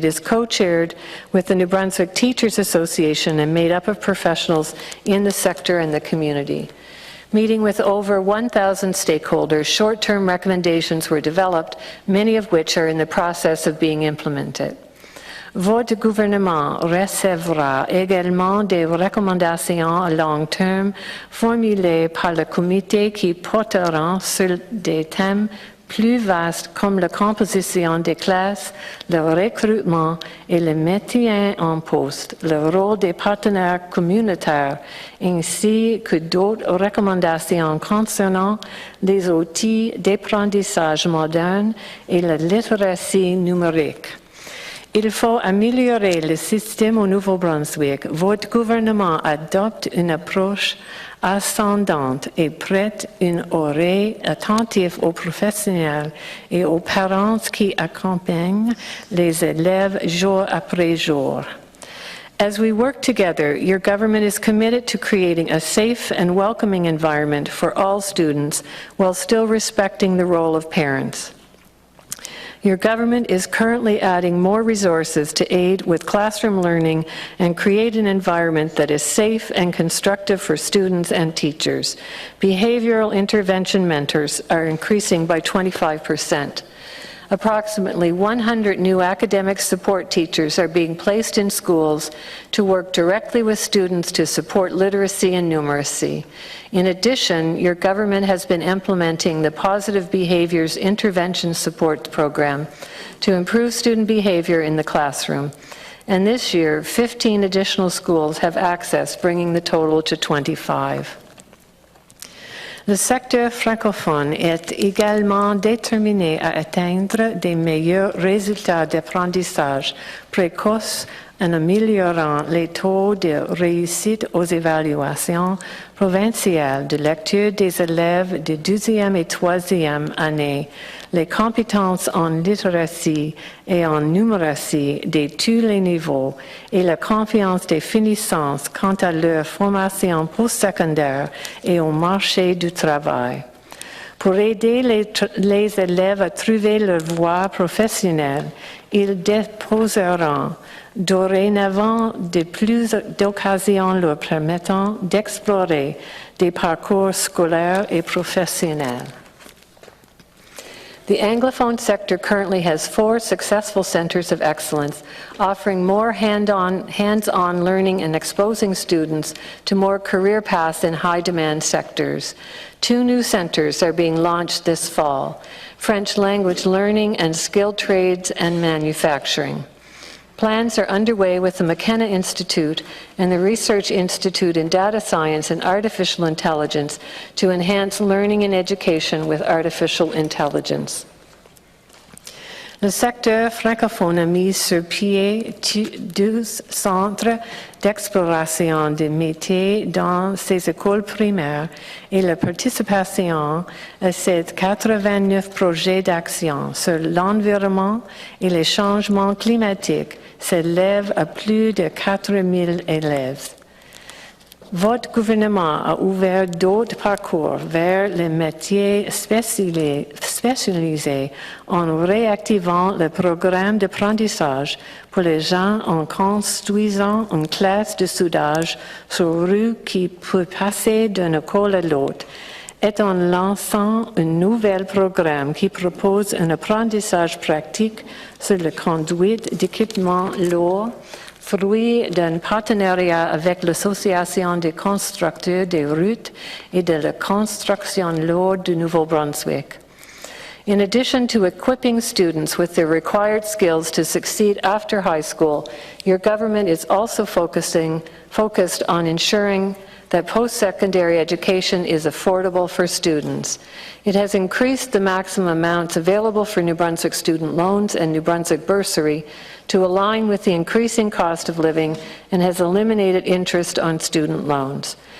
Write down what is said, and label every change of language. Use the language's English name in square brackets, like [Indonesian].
[English] It is co-chaired with the New Brunswick Teachers Association and made up of professionals in the sector and the community. Meeting with over 1,000 stakeholders, short-term recommendations were developed, many of which are in the process of being implemented. [French] Votre gouvernement recevra également des recommandations à long terme formulées par le comité qui porteront sur des thèmes plus vastes comme la composition des classes, le recrutement et le maintien en poste, le rôle des partenaires communautaires, ainsi que d'autres recommandations concernant les outils d'apprentissage modernes et la littératie numérique. Il faut améliorer le système au Nouveau-Brunswick. Votre gouvernement adopte une approche ascendante et prête une oreille attentive aux professionnels et aux parents qui accompagnent les élèves jour après jour. [English] As we work together, your government is committed to creating a safe and welcoming environment for all students while still respecting the role of parents. Your government is currently adding more resources to aid with classroom learning and create an environment that is safe and constructive for students and teachers. Behavioral intervention mentors are increasing by 25%. Approximately 100 new academic support teachers are being placed in schools to work directly with students to support literacy and numeracy. In addition, your government has been implementing the Positive Behaviors Intervention Support Program to improve student behavior in the classroom. And this year, 15 additional schools have access, bringing the total to 25. [French] Le secteur francophone est également déterminé à atteindre des meilleurs résultats d'apprentissage précoce en améliorant les taux de réussite aux évaluations provinciales de lecture des élèves de 12e et 3e année, les compétences en littératie et en numératie de tous les niveaux et la confiance des finissants quant à leur formation postsecondaire et au marché du travail. Pour aider les élèves à trouver leur voie professionnelle, ils déposeront dorénavant de plus d'occasions leur permettant d'explorer des parcours scolaires et professionnels. [English] The Anglophone sector currently has 4 successful centers of excellence, offering more hands-on learning and exposing students to more career paths in high-demand sectors. 2 new centers are being launched this fall: French language learning and skilled trades and manufacturing. Plans are underway with the McKenna Institute and the Research Institute in Data Science and Artificial Intelligence to enhance learning and education with artificial intelligence. [French] Le secteur francophone a mis sur pied 12 centres d'exploration des métiers dans ses écoles primaires et la participation à ces 89 projets d'action sur l'environnement et les changements climatiques s'élève à plus de 4 000 élèves. Votre gouvernement a ouvert d'autres parcours vers les métiers spécialisés en réactivant le programme d'apprentissage pour les gens en construisant une classe de soudage sur rue qui peut passer d'une école à l'autre, et en lançant un nouvel programme qui propose un apprentissage pratique sur la conduite d'équipements lourds, fruit d'un partenariat avec l'Association des constructeurs des routes et de la construction lourde du Nouveau-Brunswick. [English] In addition to equipping students with the required skills to succeed after high school, your government is also focused on ensuring that post-secondary education is affordable for students. It has increased the maximum amounts available for New Brunswick student loans and New Brunswick bursary to align with the increasing cost of living and has eliminated interest on student loans.